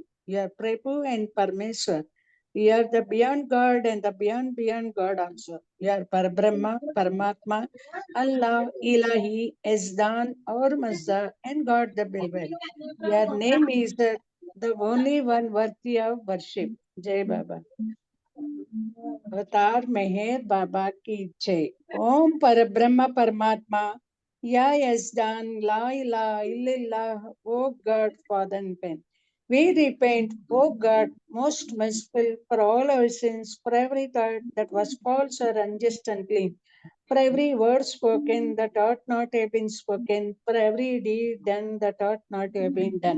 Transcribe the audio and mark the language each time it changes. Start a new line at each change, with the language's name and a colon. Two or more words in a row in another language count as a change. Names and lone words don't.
English: We are Prabhu and Parmeshwar. We are the beyond God and the beyond God also. We are Parabrahma, Paramatma, Allah, Ilahi, Ezdan, or Mazda, and God the Beloved. Your name is the only one worthy of worship. Jai Baba.
Hindi: अवतार मेहर बाबा की जय.
English: ओम परब्रह्म परमात्मा या यजदान
Arabic: لا إله إلا الله,
English: O God, Father and Pen. We repent, O God, most merciful, for all our sins, for every thought that was false or unjust and clean, for every word spoken that ought not have been spoken, for every deed done that ought not have been done.